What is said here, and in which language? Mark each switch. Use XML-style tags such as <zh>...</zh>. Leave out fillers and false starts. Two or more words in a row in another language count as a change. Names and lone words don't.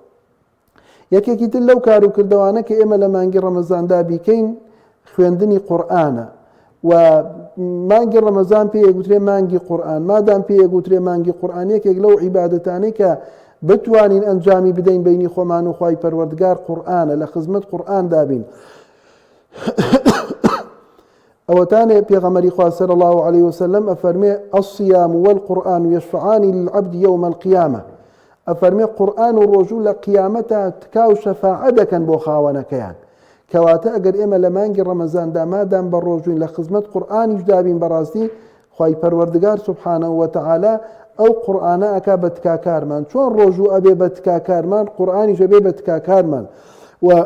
<ckb>یەکێکی تر لەو کار و کردەوانە کە ئێمە لە مانگی ڕەمەزاندا بیکەین خوێندنی قورئانە و مانگی ڕەمەزان پێ یەگوترێ مانگی قورئان مادام پێ یەگوترێ مانگی قورئان یەکێک لەو عیبادەتانەی کە بتوانین ئەنجامی بدەین بینی خۆمان و خوای پەروەردگار قورئانە لە خزمەت قورئان دابین ئەوەتانێ پێغەمبەری خوا</ckb> <ar>صلی الله علیه وسلم</ar> <ckb>ئەفەرمێ</ckb> <ar>الصيام والقرآن يشفعان للعبد يوم القيامة</ar> <ckb>ئەفەرمێ قورئان و ڕۆژوو لە قیامەتە تکا و شەفاعە دەکەن بۆ خاوەنەکەیان کەواتە ئەگەر ئێمە لە مانگی ڕەمەزاندا مادام بە ڕۆژوین لە خزمەت قورئانیش دابین بەڕاستی خوای پەروەردگار</ckb> <ar>سبحانه وتعالى</ar> <ckb>ئەو قورئانە ئەکا بە تکاکارمان چۆن ڕۆژوو ئەبێ بە تکاکارمان قورئانیش ئەبێ بە تکاکارمان و</ckb>